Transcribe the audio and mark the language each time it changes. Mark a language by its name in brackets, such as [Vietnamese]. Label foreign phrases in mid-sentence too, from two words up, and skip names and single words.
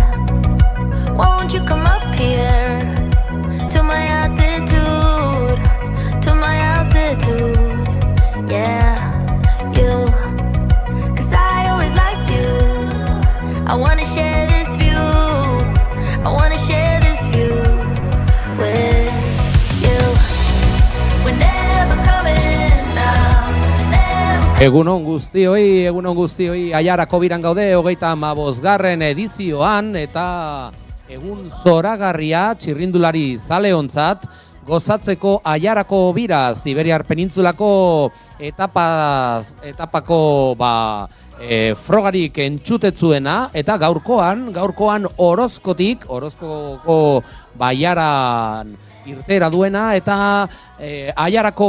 [English] Won't you come up here to my altitude, yeah, you, 'cause I always liked you. I wanna share this view, I wanna share this view with you. We're never coming down, never. [Basque] Egunon guztioi, Aiarako biran gaude, 35. edizioan, eta egun zoragarria txirrindulari zaleontzat, gozatzeko Aiarako bira, Siberiar Penintzulako etapako frogarik entzutetzuena, eta gaurkoan Orozkoko baiaran irtera duena, eta Aiarako